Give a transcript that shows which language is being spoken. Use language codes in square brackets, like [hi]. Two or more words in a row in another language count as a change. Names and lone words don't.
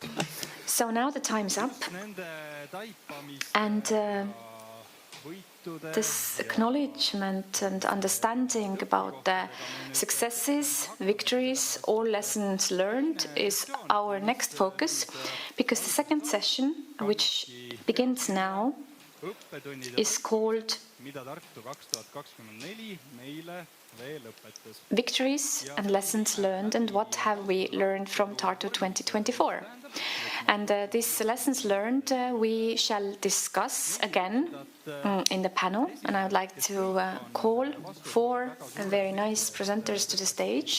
[en] So now the time's up, and this acknowledgement and understanding about the successes, victories, or lessons learned is our next focus, because the second session, which begins now, is called [et] mida Tartu 2024 meile veel õpetas. [en] Victories and lessons learned, and what have we learned from Tartu 2024. And these lessons learned we shall discuss again in the panel, and I would like to call 4 very nice presenters to the stage.